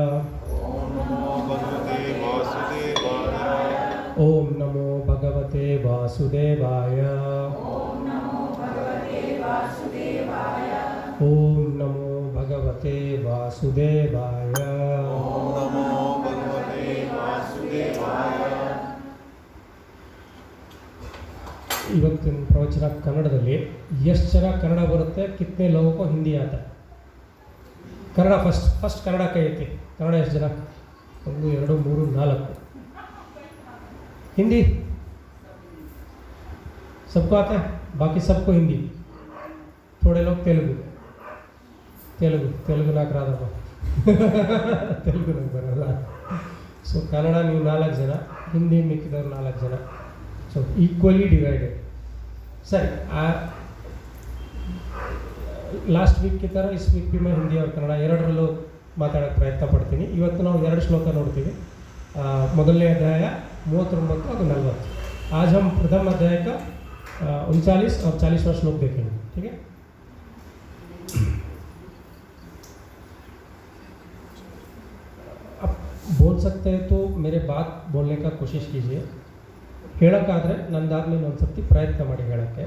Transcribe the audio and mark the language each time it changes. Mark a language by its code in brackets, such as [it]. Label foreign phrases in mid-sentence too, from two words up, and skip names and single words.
[sa] ओम नमो भगवते वासुदेवाय। ओम नमो भगवते वासुदेवाय। ओम नमो भगवते वासुदेवाय। ओम नमो भगवते वासुदेवाय। ओम नमो भगवते वासुदेवाय। [kn] ಇವತ್ತಿನ ಪ್ರವಚನ ಕನ್ನಡದಲ್ಲಿ ಎಷ್ಟು ಜನ ಕನ್ನಡ ಬರುತ್ತೆ, [hi] कितने लोगों हिंदी आता? [kn] ಕನ್ನಡ ಫಸ್ಟ್ ಕನ್ನಡ ಕೈ ಐತಿ. ಕನ್ನಡ ಎಷ್ಟು ಜನ? 1 2 3 4. [hi] हिंदी सबको आता है, बाकी सबको हिंदी. थोड़े लोग तेलुगु [te] నాకు రాదమ్మా. తెలుగు నాకు [kn] ಬರಲ್ಲ. ಸೊ ಕನ್ನಡ ನೀವು 4 ಜನ, ಹಿಂದಿ ಮಿಕ್ಕಿದವ್ರು 4 ಜನ. [en] so equally divided. [hi] ಸರಿ, [en] last week [hi] की तरह इस वीक भी मैं हिंदी और कन्नड़ [kn] ಎರಡರಲ್ಲೂ ಮಾತಾಡೋಕ್ಕೆ ಪ್ರಯತ್ನ ಪಡ್ತೀನಿ. ಇವತ್ತು ನಾವು 2 ಶ್ಲೋಕ ನೋಡ್ತೀವಿ. ಮೊದಲನೇ ಅಧ್ಯಾಯ 39 और 40. [hi] आज हम प्रथम अध्याय का 39 और 40वां श्लोक देखेंगे. ठीक है? अब बोल सकते हैं तो मेरे बात बोलने का कोशिश कीजिए. [kn] ಹೇಳೋಕ್ಕಾದರೆ ನಂದಾದ್ಮೇಲೆ ಒಂದು ಸರ್ತಿ ಪ್ರಯತ್ನ ಮಾಡಿ ಹೇಳೋಕ್ಕೆ.